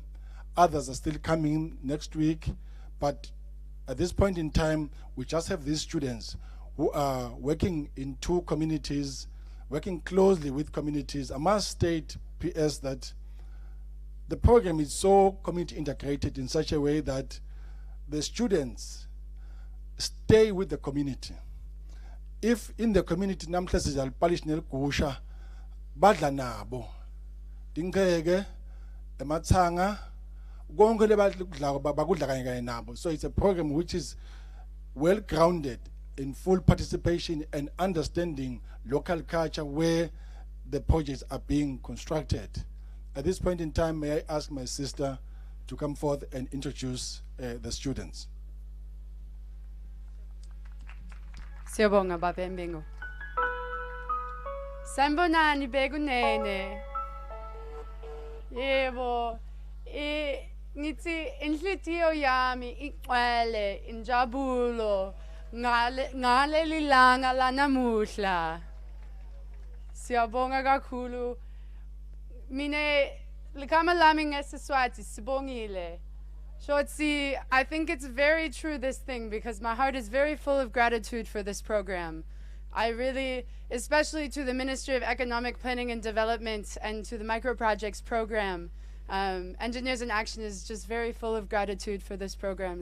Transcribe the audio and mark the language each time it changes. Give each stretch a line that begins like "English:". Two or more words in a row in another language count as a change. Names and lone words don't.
English: Others are still coming next week, but at this point in time, we just have these students who are working in 2 communities, working closely with communities. I must state, PS, that the program is so community integrated in such a way that the students stay with the community. If in the community
Swati: namhla sizalipalish nelgusha badla nabo dingeke emathanga konke lebadla bakudla kanye nabo.
English: So it's a program which is well grounded in full participation and understanding local culture where the projects are being constructed. At this point in time, may I ask my sister to come forth and introduce the students.
Swati: Siyabonga Baba Mbingo. Sanibonani bekunene. Yebo. Ngithi inhlitiyo yami igcwele injabulo ngale lilanga lanamuhla. Siyabonga kakhulu. Mine likama lami ngesiswati sibongile. Shotsi,
English: I think it's very true, this thing, because my heart is very full of gratitude for this program. I really, especially to the Ministry of Economic Planning and Development and to the Microprojects program, Engineers in Action is just very full of gratitude for this program.